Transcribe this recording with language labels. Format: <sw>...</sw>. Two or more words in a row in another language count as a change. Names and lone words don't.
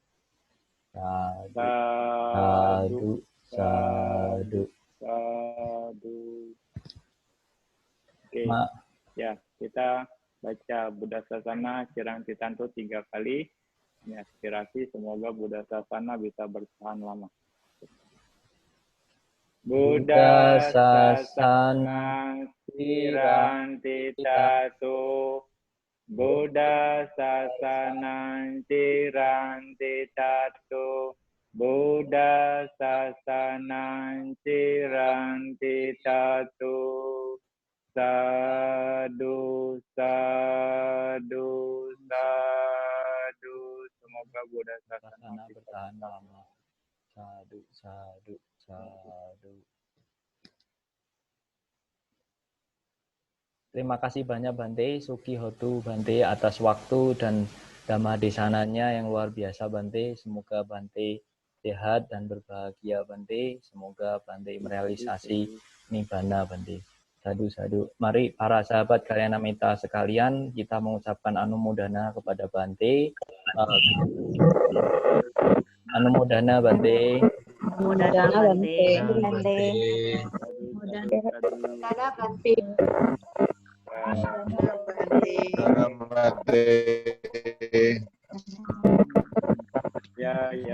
<pi>Sadu, sadu, sadu.</pi> <id>Oke, ya kita baca</id> <pi>Buddha Sasana Cirang Titanto</pi> <id>3 kali. Ini aspirasi, semoga</id> <pi>Buddha Sasana</pi> <id>bisa bertahan lama.</id> <pi>Buddha Sasana Cirang Titanto, Buddha Sasana Cirang Titanto, Buddha Sasana Cirang Titanto. Sadu, sadu, sadu.</pi> <id>Semoga</id> <pi>Buddha Sasana</pi> <id>bertahan lama.</id> <pi>Sadu, sadu, sadu.</pi> <id>Terima kasih banyak Bante,</id> <pi>Suki Hotu</pi> <id>Bante atas waktu dan dhamma desananya yang luar biasa Bante. Semoga Bante sehat dan berbahagia Bante. Semoga Bante merealisasi nibbana Bante.</id> <pi>Sadu, sadu.</pi> <id>Mari para sahabat</id> <pi>Kalyana Mitra</pi> <id>sekalian, kita mengucapkan anumodana kepada Bante. Anumodana Bante. Anumodana Bante. Bante. Anumodana Bante. Ya.</id>